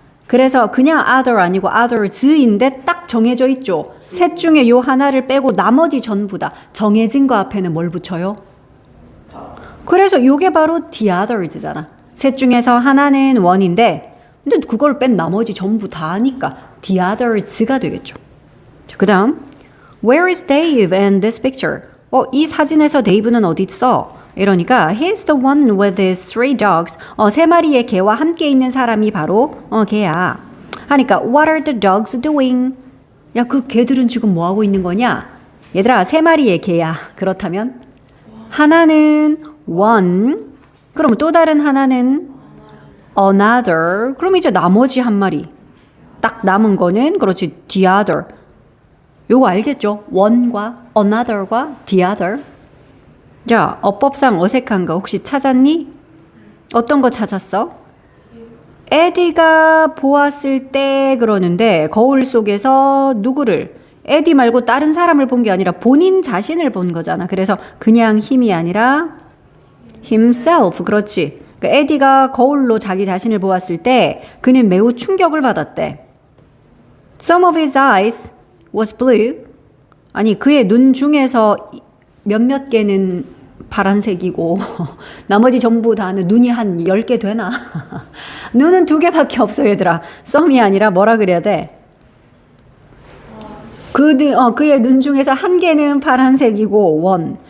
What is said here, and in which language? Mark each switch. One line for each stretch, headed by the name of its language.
Korean: 그래서 그냥 other 아니고 others인데 딱 정해져 있죠. 셋 중에 요 하나를 빼고 나머지 전부 다 정해진 거 앞에는 뭘 붙여요? 그래서 요게 바로 the others잖아. 셋 중에서 하나는 one인데 근데 그걸 뺀 나머지 전부 다 하니까 the others가 되겠죠. 그 다음
English: Where is Dave in this picture?
Korean: 이 사진에서 데이브는 어디 있어? 이러니까
English: he's the one with his 3 dogs.
Korean: 3마리의 개와 함께 있는 사람이 바로 걔야. 하니까
English: what are the dogs doing?
Korean: 야, 그 개들은 지금 뭐 하고 있는 거냐? 얘들아, 3마리의 개야. 그렇다면 하나는 one. 그럼 또 다른 하나는 another. 그럼 이제 나머지 한 마리. 딱 남은 거는 그렇지 the other. 요거 알겠죠? one과 another과 the other. 자, 어법상 어색한 거 혹시 찾았니? 어떤 거 찾았어? 에디가 보았을 때 그러는데 거울 속에서 누구를? 에디 말고 다른 사람을 본 게 아니라 본인 자신을 본 거잖아. 그래서 그냥 힘이 아니라 himself. 그렇지. 그러니까 에디가 거울로 자기 자신을 보았을 때 그는 매우 충격을 받았대.
English: Some of his eyes was blue.
Korean: 아니, 그의 눈 중에서 몇몇 개는 파란색이고 나머지 전부 다는 눈이 한 10개 되나? 눈은 2개밖에 없어 얘들아. 썸이 아니라 뭐라 그래야 돼? 그의 눈 중에서 1개는 파란색이고 원.